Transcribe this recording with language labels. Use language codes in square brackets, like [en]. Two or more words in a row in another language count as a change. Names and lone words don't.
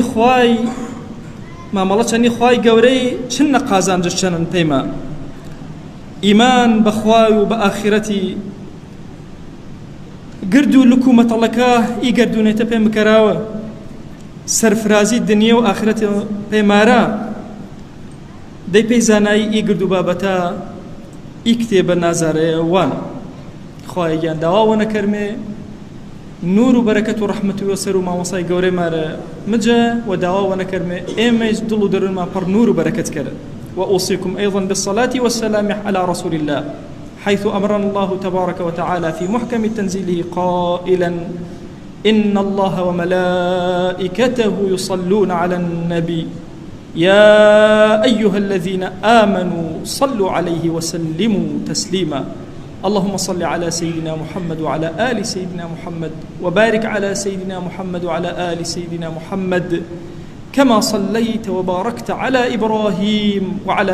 [hac] چەنی خوای گەورەی چن نەقازانجش چەنن پێیمە ئیمان بەخوای و بە ئاخرەتی گرد و لوک و مەتەڵەکە ئی گەردوونێتە پێ مکەراوە سەرفرازی دنیا و ئاخرەتی پێمارە دەی پێی زانایی ئی گرد و بابەتە ئی کتێبە نازارەیە وانە خوایەگیان داواوە نەکەرمێ نور و بەرەکەت و ڕەحمەت و سەر و مامۆسای گەورەی مارە مجە و داواوە نەکەرمێ ئێمەش دڵ و دەروونمان پڕ نور و بەرەکەت کرد [ar] وأوصيكم أيضا بالصلاة والسلام على رسول الله حيث أمرنا الله تبارك وتعالى في محكم تنزيله قائلا إن الله وملائكته يصلون على النبي يا أيها الذين آمنوا صلوا عليه وسلموا تسليما اللهم صل على سيدنا محمد وعلى آل سيدنا محمد وبارك على سيدنا محمد وعلى آل سيدنا محمد كما صليت وباركت على إبراهيم وعلى